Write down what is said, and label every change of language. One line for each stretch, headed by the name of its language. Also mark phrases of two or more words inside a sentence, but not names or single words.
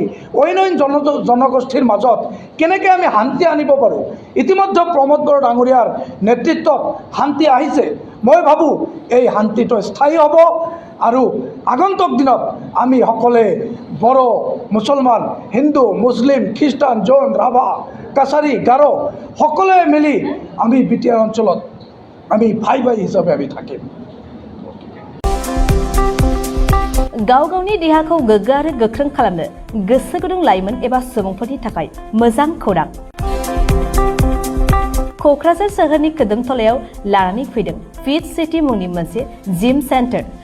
Assamese: অইন জনগোষ্ঠীৰ মাজত কেনেকৈ আমি শান্তি আনিব পাৰোঁ ইতিমধ্যে প্ৰমোদ বড়ো ডাঙৰীয়াৰ নেতৃত্বত শান্তি আহিছে মই ভাবোঁ এই শান্তিটো স্থায়ী হ'ব আৰু আগন্তুক দিনত আমি সকলে বড়ো মুছলমান হিন্দু মুছলিম খ্ৰীষ্টান জৈন ৰাভা কাছাৰী গাৰো সকলোৱে মিলি আমি BTAD অঞ্চলত আমি ভাই হিচাপে আমি থাকিম
Bodo: गाव गावनि देहाखौ गोग्गो आरो गोख्रों खालामनो गोसो गुदुं लाइमोन एबा सुबुंफोरनि थाखाय मोजां खौरां क'क्राझार सोहोरनि खोदोमथलायाव लानानै फैदों फिट सिटी मुंनि मोनसे जिम सेन्टार